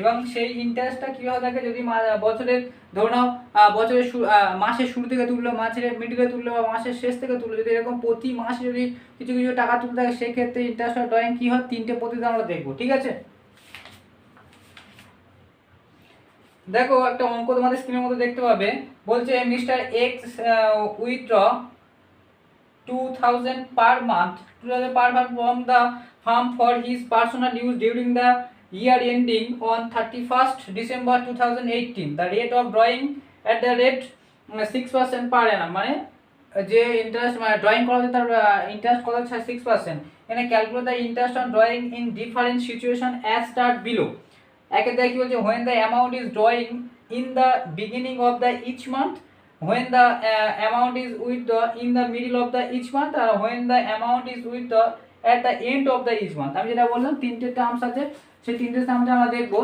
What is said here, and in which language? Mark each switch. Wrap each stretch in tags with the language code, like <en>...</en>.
<bn>এবং সেই ইন্টারেস্টটা কীভাবে থাকে, যদি বছরের ধরে নাও বছরের মাসের শুরু থেকে তুললো, মাসের মিডিলে তুললো বা মাসের শেষ থেকে তুললো, যদি এরকম প্রতি মাসে যদি কিছু কিছু টাকা তুলতে থাকে, সেক্ষেত্রে ইন্টারেস্ট ড্রয়িং কী হয়, তিনটে পদ্ধতি আমরা দেখবো, ঠিক আছে? দেখো, একটা অঙ্ক তোমাদের স্ক্রিনের মধ্যে দেখতে পাবে।</bn> <en>বলছে mister X withdraw 2000 per month from the firm for his personal use during the year ending on 31st December 2018. The rate of drawing at the rate 6% per annum,</en> <bn>মানে যে ইন্টারেস্ট মানে ড্রয়িং করা হচ্ছে তার ইন্টারেস্ট কত হচ্ছে 6%।</bn> <en>এখানে calculate the interest on drawing in different situation as start below.</en> <bn>একে দেখে কি বলছে,</bn> <en>when the amount is drawing in the beginning of the each month, when the amount is withdrawn in the middle of the each month, আর when the amount is withdrawn at the end of the each month।</en> <bn>আমি যেটা বললাম তিনটে terms আছে, সেই তিনটে টার্মটা আমরা দেখবো।</bn>